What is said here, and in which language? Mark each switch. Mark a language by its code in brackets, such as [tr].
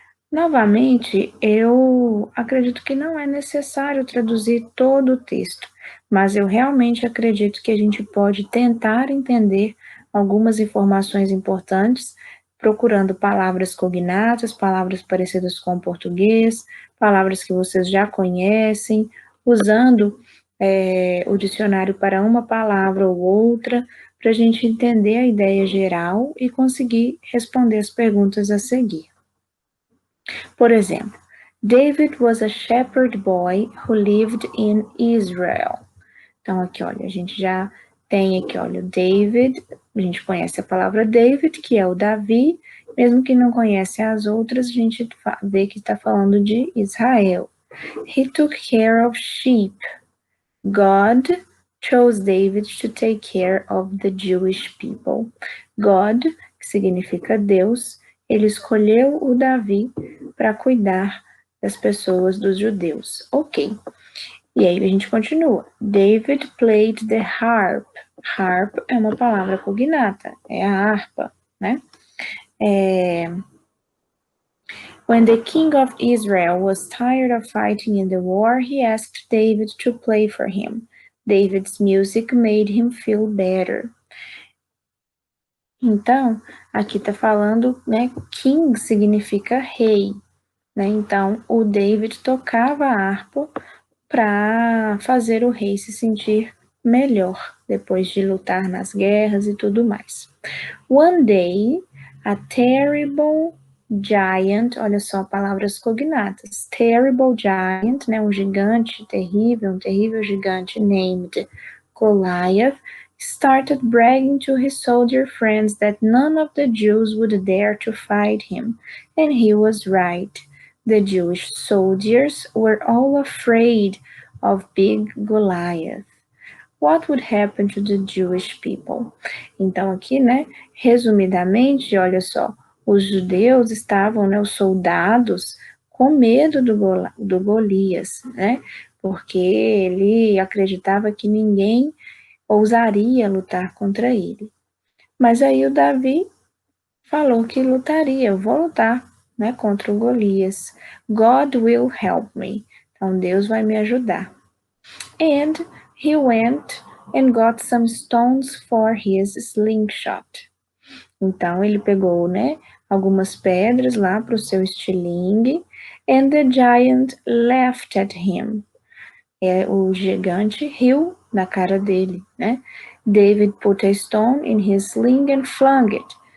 [pt] Novamente, eu acredito que não é necessário traduzir todo o texto, mas eu realmente acredito que a gente pode tentar entender algumas informações importantes, procurando palavras cognatas, palavras parecidas com o português, palavras que vocês já conhecem, usando o dicionário para uma palavra ou outra, para a gente entender a ideia geral e conseguir responder as perguntas a seguir. Por exemplo, [en] David was a shepherd boy who lived in Israel. [pt] Então, aqui, olha, a gente já tem aqui, olha, o David, a gente conhece a palavra David, que é o Davi, mesmo que não conhece as outras, a gente vê que está falando de Israel. [en] He took care of sheep. God chose David to take care of the Jewish people. [pt] God, que significa Deus, ele escolheu o Davi para cuidar das pessoas dos judeus. Ok. E aí a gente continua. [en] David played the harp. [pt] Harp é uma palavra cognata, é a harpa, né? [en] When the king of Israel was tired of fighting in the war, he asked David to play for him. David's music made him feel better. [pt] Então, aqui tá falando, né, king significa rei, né? Então, o David tocava a harpa para fazer o rei se sentir melhor depois de lutar nas guerras e tudo mais. [en] One day, a terrible giant, [pt] olha só, palavras cognatas, [en] terrible giant, [pt] né, um gigante terrível, um terrível gigante [en] named Goliath, started bragging to his soldier friends that none of the Jews would dare to fight him, and he was right. The Jewish soldiers were all afraid of big Goliath. What would happen to the Jewish people? [pt] Então aqui, né, resumidamente, olha só, os judeus estavam, né, os soldados, com medo do Golias, né, porque ele acreditava que ninguém ousaria lutar contra ele. Mas aí o Davi falou que lutaria, eu vou lutar, né, contra o Golias. [en] God will help me. [pt] Então Deus vai me ajudar. [en] And he went and got some stones for his slingshot. [pt] Então ele pegou, né, algumas pedras lá para o seu estilingue. [en] And the giant laughed at him. [pt] O gigante riu na cara dele, né? [en] David put a stone in his sling and flung it.